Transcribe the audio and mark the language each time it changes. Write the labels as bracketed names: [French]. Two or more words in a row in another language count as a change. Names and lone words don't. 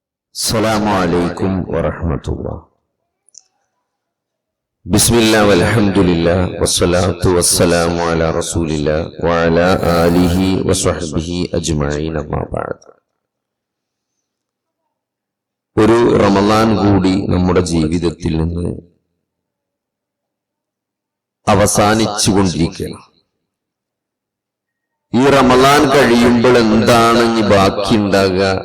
[Arabic] السلام عليكم ورحمة الله. بسم الله والحمد لله والصلاة والسلام على رسول الله وعلى آله وصحبه أجمعين أما بعد. [Malayalam] ഒരു റമളാൻ കൂടി നമ്മുടെ ജീവിതത്തിൽ നിന്ന് അവസാനിച്ചുകൊണ്ടിരിക്കുകയാണ്. ഈ റമളാൻ കഴിയുമ്പോൾ എന്താണ് ഇനി ബാക്കിയുണ്ടാകുക?